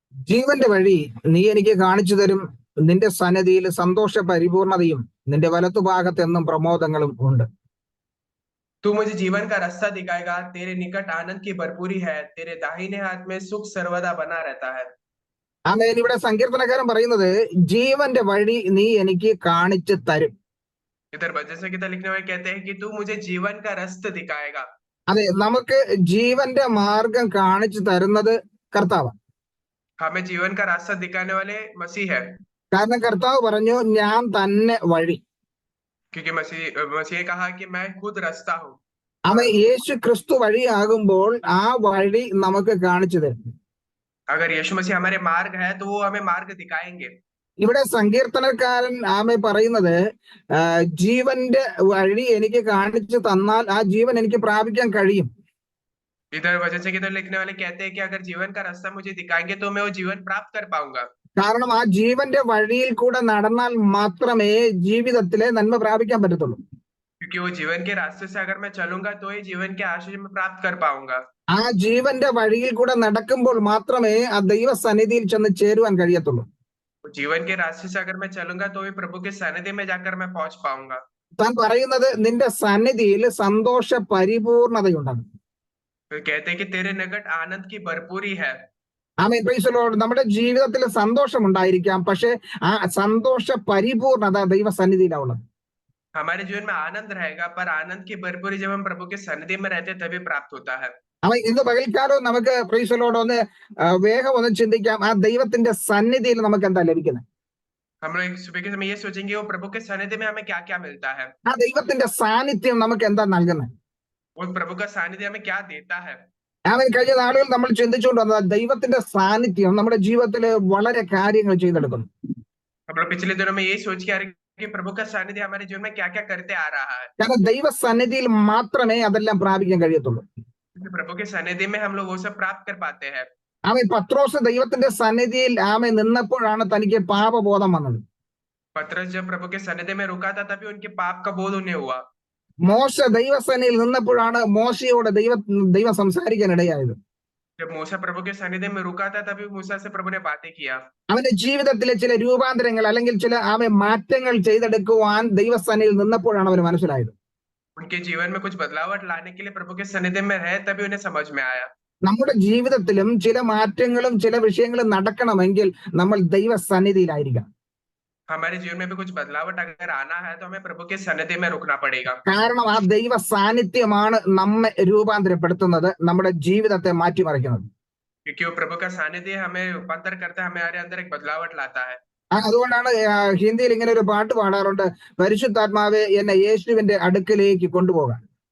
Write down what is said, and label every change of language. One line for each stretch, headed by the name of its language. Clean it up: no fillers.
Malayalam: ജീവന്റെ വഴി നീ എനിക്ക് കാണിച്ചു തരും, നിന്റെ സന്നിധിയിൽ സന്തോഷ പരിപൂർണതയും നിന്റെ വലത്തുഭാഗത്ത് എന്നും പ്രമോദങ്ങളും ഉണ്ട്.
Hindi: तू मुझे जीवन का रास्ता दिखाएगा, तेरे निकट आनंद की भरपूरी है, तेरे दाहिने हाथ में सुख सर्वदा बना रहता है।
Malayalam: ആമേൻ. ഇവിടെ സങ്കീർത്തനക്കാരൻ പറയുന്നത് ജീവന്റെ വഴി നീ എനിക്ക് കാണിച്ചു തരും.
Hindi: इधर भजन संहिता लिखने वाले कहते हैं कि तू मुझे जीवन का रास्ता दिखाएगा।
Malayalam: അതെ, നമുക്ക് ജീവന്റെ മാർഗം കാണിച്ചു തരുന്നത് കർത്താവാണ്.
Hindi: हमें जीवन का रास्ता दिखाने वाले मसीह है,
Malayalam: കാരണം കർത്താവ് പറഞ്ഞു ഞാൻ തന്നെ വഴി.
Hindi: क्योंकि मसीह ने कहा कि मैं खुद रास्ता हूँ।
Malayalam: അവൻ യേശു ക്രിസ്തു വഴിയാകുമ്പോൾ ആ വഴി നമുക്ക് കാണിച്ചു തരും.
Hindi: अगर यीशु मसीह हमारे मार्ग है तो वो हमें मार्ग दिखाएंगे।
Malayalam: ഇവിടെ സങ്കീർത്തനക്കാരൻ ആമേ പറയുന്നത് ജീവന്റെ വഴി എനിക്ക് കാണിച്ചു തന്നാൽ ആ ജീവൻ എനിക്ക് പ്രാപിക്കാൻ കഴിയും.
Hindi: इधर वचन संहिता लिखने वाले कहते हैं कि अगर जीवन का रास्ता मुझे दिखाएंगे तो मैं वो जीवन प्राप्त कर पाऊंगा।
Malayalam: കാരണം ആ ജീവന്റെ വഴിയിൽ കൂടെ നടന്നാൽ മാത്രമേ ജീവിതത്തിലെ നന്മ പ്രാപിക്കാൻ പറ്റത്തുള്ളൂ.
Hindi: क्योंकि वो जीवन के रास्ते से अगर मैं चलूंगा तो ही जीवन के आशीष में प्राप्त कर पाऊंगा।
Malayalam: ആ ജീവന്റെ വഴിയിൽ കൂടെ നടക്കുമ്പോൾ മാത്രമേ ആ ദൈവ സന്നിധിയിൽ ചെന്ന് ചേരുവാൻ കഴിയത്തുള്ളൂ.
Hindi: जीवन के रास्ते से अगर मैं चलूंगा तो ही प्रभु के सानिध्य में जाकर मैं पहुंच पाऊंगा।
Malayalam: താൻ പറയുന്നത് നിന്റെ സന്നിധിയിൽ സന്തോഷ പരിപൂർണതയുണ്ടെന്ന്.
Hindi: तो कहते हैं कि तेरे निकट आनंद की भरपूरी है।
English: Amen. Praise the Lord.
Malayalam: നമ്മുടെ ജീവിതത്തിൽ സന്തോഷം ഉണ്ടായിരിക്കാം, പക്ഷെ ആ സന്തോഷ പരിപൂർണത ദൈവ സന്നിധിയിലാണ് ഉള്ളത്.
Hindi: हमारे जीवन में आनंद रहेगा पर आनंद की भरपूरी जब हम प्रभु के सानिध्य में रहते हैं तभी प्राप्त होता है।
Malayalam: അവൻ ഇന്ന് പകൽക്കാലം നമുക്ക്
English: praise the Lord
Malayalam: ഒന്ന് വേഗം ഒന്ന് ചിന്തിക്കാം, ആ ദൈവത്തിന്റെ സന്നിധിയിൽ നമുക്ക് എന്താ ലഭിക്കുന്നത്.
Hindi: हम लोग सुबह के समय ये सोचेंगे वो प्रभु के सानिध्य में हमें क्या क्या मिलता है,
Malayalam: ആ ദൈവത്തിന്റെ സാന്നിധ്യം നമുക്ക് എന്താ നൽകുന്നത്.
Hindi: वो प्रभु का सानिध्य हमें क्या देता है।
Malayalam: അവൻ കഴിഞ്ഞ നാളുകൾ നമ്മൾ ചിന്തിച്ചുകൊണ്ട് വന്നത് ദൈവത്തിന്റെ സാന്നിധ്യം നമ്മുടെ ജീവിതത്തിൽ വളരെ കാര്യങ്ങൾ ചെയ്തെടുക്കുന്നു.
Hindi: हम लोग पिछले दिनों में यही सोच के आ रहे कि प्रभु का सानिध्य हमारे जीवन में क्या क्या करते आ रहा है।
Malayalam: കാരണം ദൈവ സന്നിധിയിൽ മാത്രമേ അതെല്ലാം പ്രാപിക്കാൻ കഴിയത്തുള്ളൂ.
Hindi: प्रभु के सानिध्य में हम लोग वो सब प्राप्त कर पाते हैं।
Malayalam: അവൻ പത്രോസ് ദൈവത്തിന്റെ സന്നിധിയിൽ ആമേ നിന്നപ്പോഴാണ് തനിക്ക് പാപബോധം വന്നത്.
Hindi: पतरस जब प्रभु के सानिध्य में रुका था तभी उनके पाप का बोध उन्हें हुआ।
Malayalam: മോശ ദൈവസന്നിധിയിൽ നിന്നപ്പോഴാണ് മോശയോട് ദൈവം സംസാരിക്കാൻ ഇടയായത്.
Hindi: जब मूसा प्रभु के सानिध्य में रुका था तभी मूसा से प्रभु ने बातें किया।
Malayalam: അവന്റെ ജീവിതത്തിലെ ചില രൂപാന്തരങ്ങൾ അല്ലെങ്കിൽ ചില മാറ്റങ്ങൾ ചെയ്തെടുക്കുവാൻ ദൈവസന്നിധിയിൽ നിന്നപ്പോഴാണ് അവന് മനസ്സിലായത്.
Hindi: उनके जीवन में कुछ बदलावट लाने के लिए प्रभु के सानिध्य में रहे तभी उन्हें समझ में आया।
Malayalam: നമ്മുടെ ജീവിതത്തിലും ചില മാറ്റങ്ങളും ചില വിഷയങ്ങളും നടക്കണമെങ്കിൽ നമ്മൾ ദൈവസന്നിധിയിലായിരിക്കണം.
Hindi: हमारे जीवन में भी कुछ बदलावट अगर आना है तो हमें प्रभु के सानिध्य में रुकना पड़ेगा।
Malayalam: കാരണം ആ ദൈവ സാന്നിധ്യമാണ് നമ്മെ രൂപാന്തരപ്പെടുത്തുന്നത്, നമ്മുടെ ജീവിതത്തെ മാറ്റിമറിക്കുന്നത്.
Hindi: क्योंकि वो प्रभु का सानिध्य हमें रूपांतर करता है, हमारे अंदर एक बदलावट लाता है।
Malayalam: അതുകൊണ്ടാണ് ഹിന്ദിയിൽ ഇങ്ങനെ ഒരു പാട്ട് പാടാറുണ്ട്, പരിശുദ്ധാത്മാവെ എന്നെ യേശുവിന്റെ അടുക്കലേക്ക് കൊണ്ടുപോകാൻ.